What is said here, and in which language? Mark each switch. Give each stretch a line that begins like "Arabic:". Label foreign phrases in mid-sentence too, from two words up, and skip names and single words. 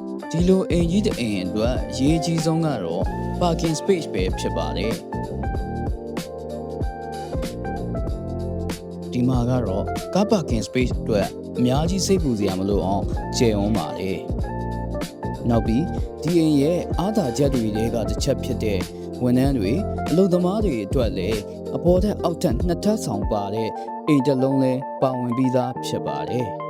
Burmese: ဒီလိုအိမ်ကြီးတစ်အိမ်အတွက်အရေးကြီးဆုံးကတော့
English: parking space
Burmese: ပဲဖြစ်ပါတယ်ဒီမှာကတော့
English: car parking space
Burmese: အတွက်အများကြီးစိတ်ပူစရာမလိုအောင်ကျယ်ဝန်းပါတယ်နောက်ပြီးဒီအိမ်ရဲ့အားသာချက်တွေကတစ်ချက်ဖြစ်တဲ့ဝန်ထမ်းတွေအလုပ်သမားတွေအတွက်လည်းအပေါ်ထက်အောက်ထပ်နှစ်ထပ်ဆောင်ပါတဲ့အိမ်တစ်လုံးလဲပါဝင်ပြီးသားဖြစ်ပါတယ်